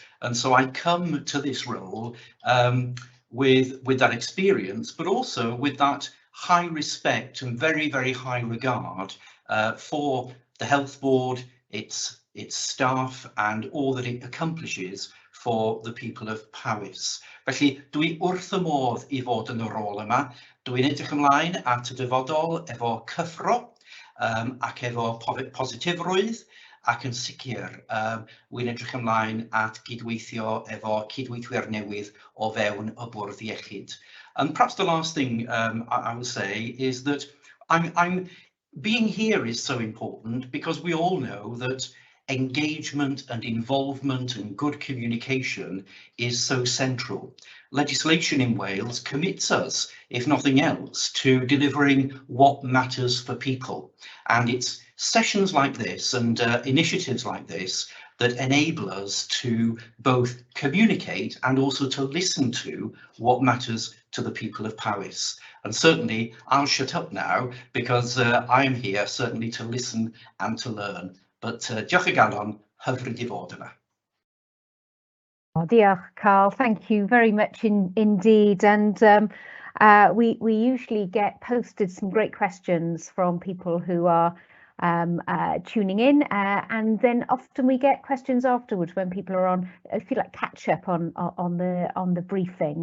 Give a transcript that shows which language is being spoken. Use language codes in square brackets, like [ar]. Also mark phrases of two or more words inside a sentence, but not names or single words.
[en] And so I come to this role with that experience, but also with that high respect and very, very high regard for the Health Board, its staff and all that it accomplishes for the people of Powys. [cy] Felly, dwi wrth y modd I fod yn y rôl yma. Dwi'n edrych ymlaen at y dyfodol efo cyffro ac efo positifrwydd, ac yn sicr wy'n edrych ymlaen at gydweithio efo cydweithwyr newydd o fewn y Bwrdd Iechyd. [en] And perhaps the last thing I will say is that I'm being here is so important because we all know that engagement and involvement and good communication is so central. Legislation in Wales commits us, if nothing else, to delivering what matters for people. And it's sessions like this and initiatives like this that enable us to both communicate and also to listen to what matters to the people of Powys. And certainly I'll shut up now because I'm here certainly to listen and to learn. [cy] But diolch o galon, hyfryd I fod yma. Oh, diolch, Carl. [en] Thank you very much indeed. And we usually get posted some great questions from people who are tuning in, and then often we get questions afterwards when people are on, if you like, catch up on the briefing.